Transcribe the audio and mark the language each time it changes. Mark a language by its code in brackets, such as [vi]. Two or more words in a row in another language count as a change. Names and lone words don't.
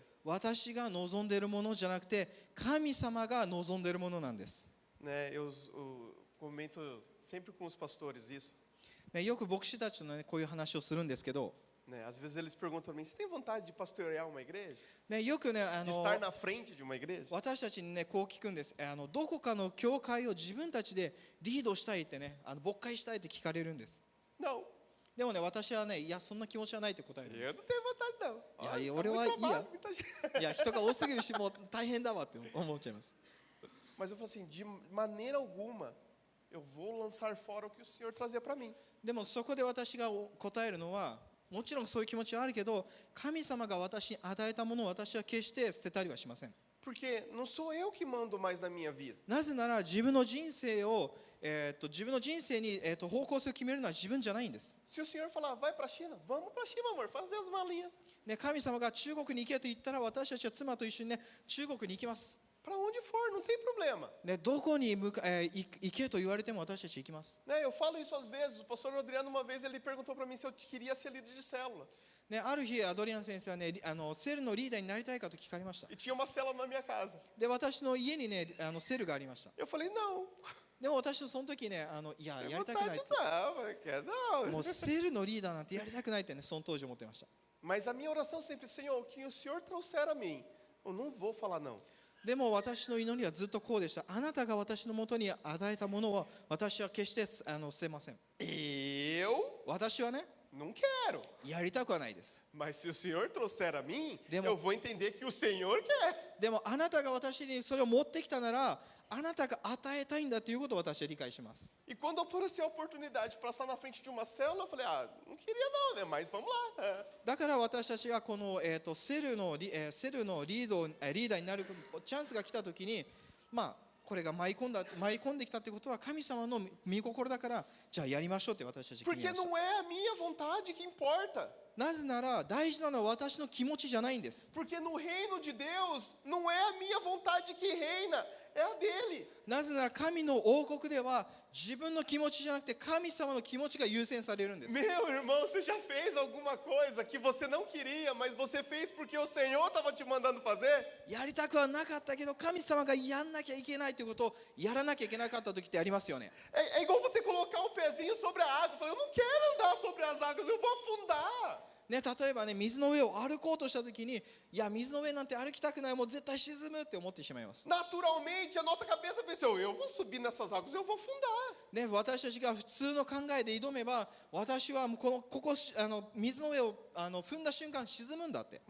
[ja] 私が望んでいるものじゃなくて、神様が望んでいるものなんです。 [pt] Né, eu comento sempre com os pastores isso. [ja] ね、よく牧師たちの、ね、こういう話をするんですけど、 [pt] Né? Às vezes eles perguntam para mim: você tem vontade de pastorear uma igreja? [ja] ね、よくね、 [pt] De estar na frente de uma igreja? [ja] 私たちにね、こう聞くんです。どこかの教会を自分たちでリードしたいってね、牧会したいって聞かれるんです。 [pt] Não, [ja] でもね、私はね、いや、そんな気持ちはないって答えるんで [pt] eu [ja] す [pt] não。tenho vontade, não. Olha, aí, dá olha, muito ia. trabalho, muita gente. [ja] いや、人が多すぎるし、もう大変だわって思っちゃいます。 [pt] Mas eu falo assim: de maneira alguma, eu vou lançar fora o que o Senhor trazia para mim. [ja] でもそこで私が答えるのは、もちろんそういう気持ちはあるけど、神様が私に与えたものを私は決して捨てたりはしません。 [pt] Porque não sou eu que mando mais na minha vida. [ja] なぜなら自分の人生を、自分の人生に、方向性を決めるのは自分じゃないんです。 [pt] Se o Senhor falar: vai para a China, vamos para a China, amor, fazer as malinhas. [ja] ね、神様が中国に行けと言ったら、私たちは妻と一緒にね、中国に行きます。 [pt] Para onde for, não tem problema. [ja] ね、どこに行けと言われても私たち行きます。 [pt] Né? Eu falo isso às vezes. O pastor Adriano, uma vez, ele perguntou para mim se eu queria ser líder de célula. [ja] ね、ある日、アドリアン先生はね、セルのリーダーになりたいかと聞かれました。 [pt] E tinha uma célula na minha casa. [ja] で、私の家にね、セルがありました。 [pt] Eu falei: não, [ja] でも私はその時ね、いや、 [pt] tem [ja] やりたくないっ [pt] vontade [ja] て。 [pt] não, quer não. [ja] もうセルのリーダーなんてやりたくないってね、その当時思ってました。 [pt] Mas a minha oração sempre: Senhor, o que o Senhor trouxer a mim, eu não vou falar não. [ja] でも私の祈りはずっとこうでした。あなたが私のもとに与えたものを私は決して捨てません。 [pt] Eu [ja] 私はね、 [pt] não quero. [ja] やりたくはないです。 [pt] Mas se o Senhor trouxer a mim, Demo- eu vou entender que o Senhor quer. [ja] でもあなたが私にそれを持ってきたなら、あなたが与えたいんだということを私は理解します。 [pt] E quando apareceu a oportunidade de passar na frente de uma célula, eu falei: ah, não queria não, né? Mas vamos lá. [ja] だから私たちがこの、セルのリーダーになるチャンスが来たときに、まあ、これが舞い込んできたということは神様の御心だから、じゃあやりましょうって私たち決め [pt] Porque [ja] ました。 [pt] não é a minha vontade que importa. [ja] なぜなら大事なのは私の気持ちじゃないんです。 [pt] Porque no reino de Deus, não é a minha vontade que reina, é a dele. [ja] なぜなら神の王国では自分の気持ちじゃなくて神様の気持ちが優先されるんです。 [pt] Meu irmão, você já fez alguma coisa que você não queria, mas você fez porque o Senhor estava te mandando fazer? [ja] やりたくはなかったけど神様がやんなきゃいけないということをやらなきゃいけなかった時ってありますよね。 [pt] É igual você colocar o pezinho sobre a água. Falar: eu não quero andar sobre as águas, eu vou afundar. [ja] ね、例えばね、水の上を歩こうとした時に、いや水の上なんて歩きたくない、もう絶対沈むって思ってしまいます。 [pt] Naturalmente, a nossa cabeça pensou: eu vou subir nessas águas, eu vou afundar. [ja] ね、私たちが普通の考えで挑めば、私はもうここ水の上を踏んだ瞬間沈むんだって。